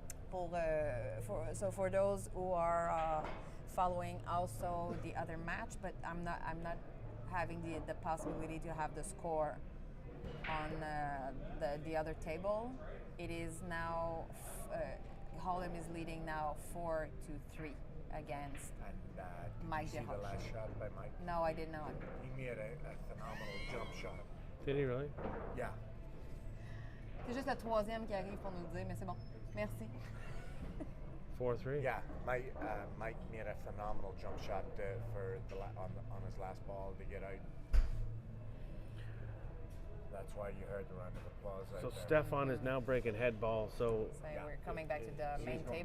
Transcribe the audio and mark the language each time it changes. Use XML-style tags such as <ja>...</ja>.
<en>for those who are following also the other match, but I'm not having the possibility to have the score on the other table. It is now Hollum is leading now 4-3 against Mike. Did you see the last shot by Mike? No, I did not. He made a phenomenal jump shot. Did he really? Yeah.</en> <fr>C'est juste le 3e qui arrive pour nous le dire, mais c'est bon. Merci.</fr> <en>4-3? Yeah, Mike made a phenomenal jump shot for on his last ball to get out. That's why you heard the round of applause. So right there. Stefan is now breaking head ball, so... So we're coming back to the main He's going</en>